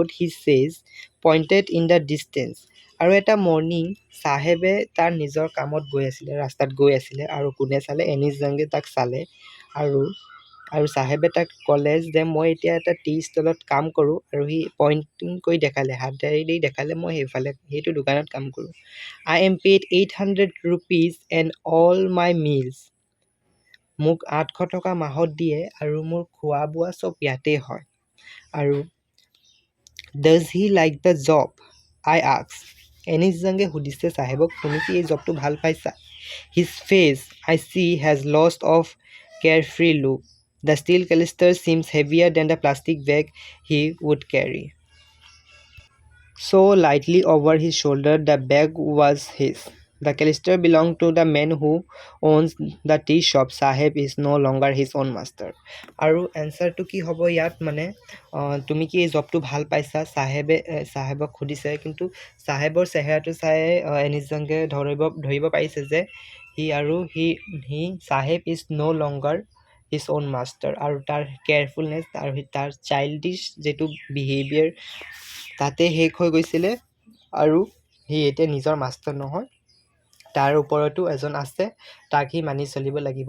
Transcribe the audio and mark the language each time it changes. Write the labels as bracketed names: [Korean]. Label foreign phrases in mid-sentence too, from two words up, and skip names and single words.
[English] he says pointed in the distance [Assamese] আৰু এটা মৰ্নিং চাহেবে তাৰ নিজৰ কামত গৈ আছিল ৰাস্তাত গৈ আছিল আৰু কোনে চালে এনিছ জাংগে তাক চালে আৰু চাহেবে তাক ক'লে যে মই এতিয়া এটা [English] tea stallত [Assamese] কাম কৰো আৰু [English] he pointing [Assamese] কৰি দেখালে হাতেৰে দেখালে মই হেইটো দোকানত কাম কৰো [English] I am paid 800 rupees and all my meals [Assamese] মোক 800 টকা মাহত দিয়ে আৰু মোৰ খোৱা বোৱা সব ইয়াতে হয় আৰু [English] does he like the job I asked [Assamese] এনিছ জাংগে সুধিছে চাহেবক তুমি কি এই জবটো ভাল পাইছা [English] his face I see has lost of carefree look the steel canister seems heavier than the plastic bag he would carry so lightly over his shoulder the bag was his The canister belonged to the man who owns the tea shop. Saheb is no longer his own master. [Assamese] আৰু এনসাৰটো কি হ'ব ইয়াত মানে তুমি কি এই জবটো ভাল পাইছা চাহেবক সুধিছে কিন্তু চাহেবৰ চেহেৰাটো চাই এনিছ জাংগে ধৰিব পাৰিছে যে [English] he Saheb is no longer his own master, [Assamese] আৰু তাৰ কেয়াৰফুলনেছ আৰু তাৰ চাইল্ডিছ যিটো বিহেভিয়াৰ তাতে শেষ হৈ গৈছিলে, আৰু সি এতিয়া নিজৰ মাষ্টাৰ নহয়, তাৰ ওপৰতো এজন আছে, তাক সি মানি চলিব লাগিব।